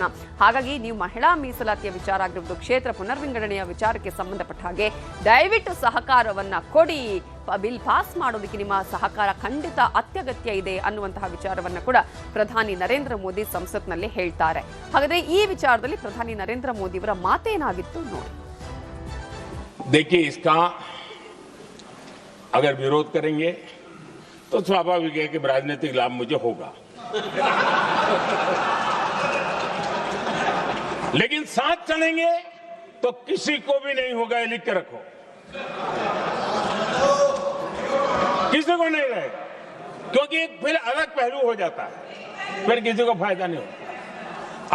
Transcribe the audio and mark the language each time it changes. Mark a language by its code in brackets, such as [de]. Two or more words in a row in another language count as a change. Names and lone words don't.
[kn] ಹಾಗಾಗಿ ನೀವು ಮಹಿಳಾ ಮೀಸಲಾತಿಯ ವಿಚಾರ ಆಗಿರ್ಬೋದು, ಕ್ಷೇತ್ರ ಪುನರ್ವಿಂಗಡಣೆಯ ವಿಚಾರಕ್ಕೆ ಸಂಬಂಧಪಟ್ಟ ಹಾಗೆ ದಯವಿಟ್ಟು ಸಹಕಾರವನ್ನ ಕೊಡಿ, ಬಿಲ್ ಪಾಸ್ ಮಾಡೋದಕ್ಕೆ ನಿಮ್ಮ ಸಹಕಾರ ಖಂಡಿತ ಅತ್ಯಗತ್ಯ ಇದೆ ಅನ್ನುವಂತಹ ವಿಚಾರವನ್ನ ಕೂಡ ಪ್ರಧಾನಿ ನರೇಂದ್ರ ಮೋದಿ ಸಂಸತ್ನಲ್ಲಿ ಹೇಳ್ತಾರೆ. ಹಾಗಾದ್ರೆ ಈ ವಿಚಾರದಲ್ಲಿ ಪ್ರಧಾನಿ ನರೇಂದ್ರ ಮೋದಿ ಅವರ ಮಾತೇನಾಗಿತ್ತು ನೋಡಿ. [hi] देखिए, इसका अगर विरोध करेंगे तो स्वाभाविक है कि राजनीतिक लाभ मुझे होगा, लेकिन साथ चलेंगे तो किसी को भी नहीं होगा, ये लिख के रखो, किसी को नहीं रहेगा, क्योंकि फिर अलग पहलू हो जाता है, फिर किसी को फायदा नहीं होता।